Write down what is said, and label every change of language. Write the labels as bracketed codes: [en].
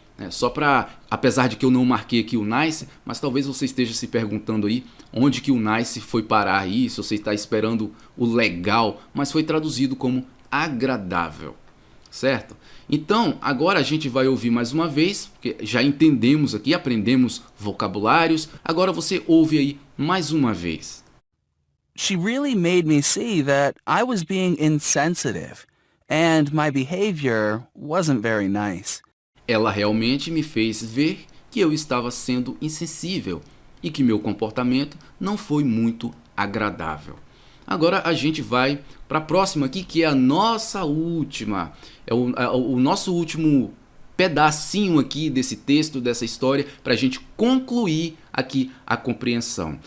[pt] Só para, apesar de que eu não marquei aqui o nice, mas talvez você esteja se perguntando aí onde que o nice foi parar aí, se você está esperando o legal, mas foi traduzido como agradável, certo? Então, agora a gente vai ouvir mais uma vez, porque já entendemos aqui, aprendemos vocabulários, agora você ouve aí mais uma vez. [en] She really made me see that I was being insensitive, and my behavior wasn't very nice. [pt] Ela realmente me fez ver que eu estava sendo insensível e que meu comportamento não foi muito agradável. Agora a gente vai para a próxima aqui, que é a nossa última. É o nosso último pedacinho aqui desse texto, dessa história, para a gente concluir aqui a compreensão.